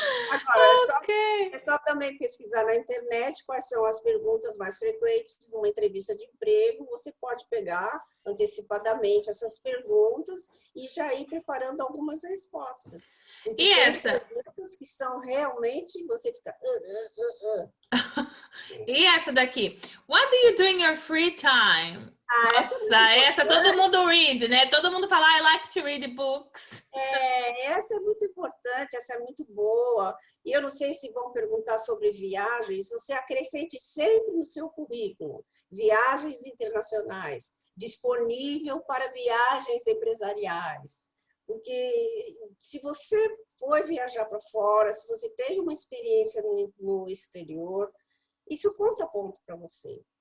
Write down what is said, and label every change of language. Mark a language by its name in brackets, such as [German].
[Portuguese] Agora, é só também pesquisar na internet quais são as perguntas mais frequentes numa entrevista de emprego. Você pode pegar antecipadamente essas perguntas e já ir preparando algumas respostas. Porque e essa? Perguntas que são realmente, você fica... E essa daqui? [English] What do you do in your free time? [Portuguese] Nossa, essa todo mundo read, né? [English] Todo mundo fala, I like to read books. [Portuguese] Essa é muito importante, essa é muito boa. E eu não sei se vão perguntar sobre viagens, você acrescente sempre no seu currículo, viagens internacionais, disponível para viagens empresariais. Porque se você foi viajar para fora, se você tem uma experiência no exterior, isso conta ponto para você.